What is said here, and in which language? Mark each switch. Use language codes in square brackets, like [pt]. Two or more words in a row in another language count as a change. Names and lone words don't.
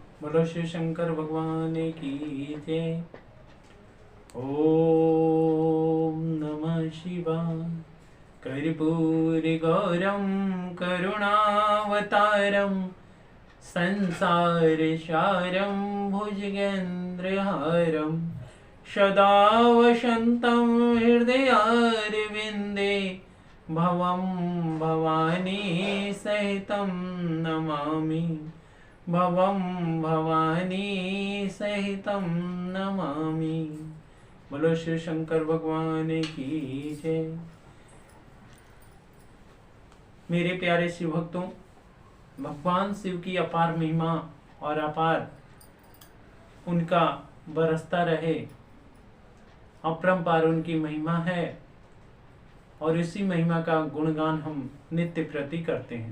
[hi] बोलो शिव शंकर भगवान की जय। ओम नमः शिवाय। [sa] कर्पूरी गौरम करुणावतारम संसार सारम भुजगेन्द्रहारम सदा वसन्तं हृदयारविन्दे भवं भवानी सहितं नमामि। भवं भवानी सहितं नमामि। [hi] बोलो शिव शंकर भगवान की जय। मेरे प्यारे शिव भक्तों, भगवान शिव की अपार महिमा और अपार उनका बरसता रहे अपरंपार उनकी महिमा है और इसी महिमा का गुणगान हम नित्य प्रति करते हैं।